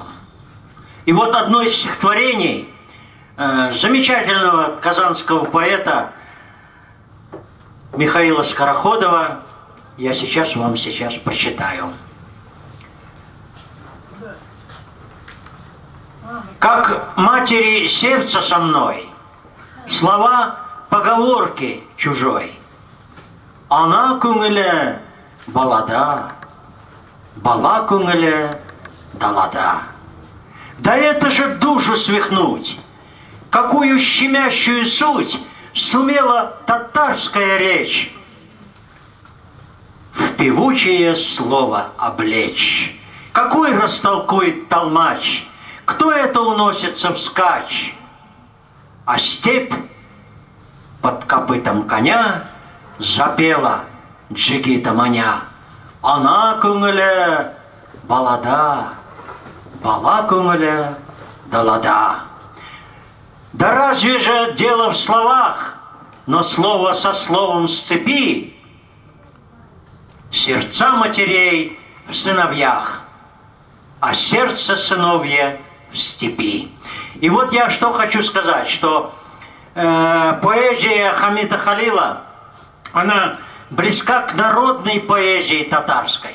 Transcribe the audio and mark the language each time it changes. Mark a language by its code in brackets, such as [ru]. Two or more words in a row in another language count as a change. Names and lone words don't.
[ru] И вот одно из стихотворений замечательного казанского поэта Михаила Скороходова я сейчас вам прочитаю. Как матери сердце со мной, слова поговорки чужой. [tt] Ана күңеле балада, бала күңеле далада. [ru] Да это же душу свихнуть! Какую щемящую суть сумела татарская речь в певучее слово облечь. Какой растолкует толмач, кто это уносится вскачь? А степь под копытом коня запела джигита маня. [tt] Ана күңеле балада, бала күңеле далада. [ru] Да разве же дело в словах, но слово со словом сцепи. Сердца матерей в сыновьях, а сердце сыновье в степи. И вот я что хочу сказать, что поэзия Хамита Халила, она близка к народной поэзии татарской.